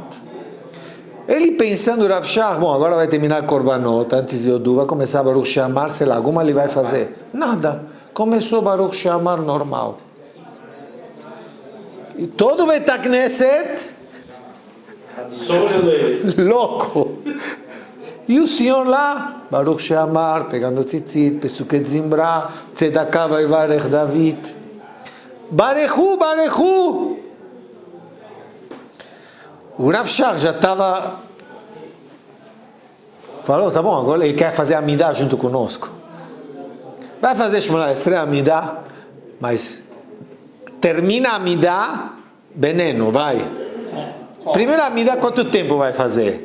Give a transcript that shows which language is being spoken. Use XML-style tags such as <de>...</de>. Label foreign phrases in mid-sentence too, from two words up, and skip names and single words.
<pt>Ele pensando, Rav Shach, bom, agora vai terminar Korbanot, antes de Yodu, vai começar Baruch She'amar, sei lá, alguma ele vai fazer. Nada. Começou Baruch She'amar normal. E todo Bet HaKnesset louco. E o senhor lá, Baruch She'amar, pegando tzitzit, Pesuket Zimbra, Tzedakah Vaivarech David. Barechu, Barechu. O Rav Shach já estava... Falou, tá bom, agora ele quer fazer Amidah junto conosco. Vai fazer Shemona Esrei Amidah, mas termina a Amidah, veneno, vai. Primeiro Amidah, quanto tempo vai fazer?</pt>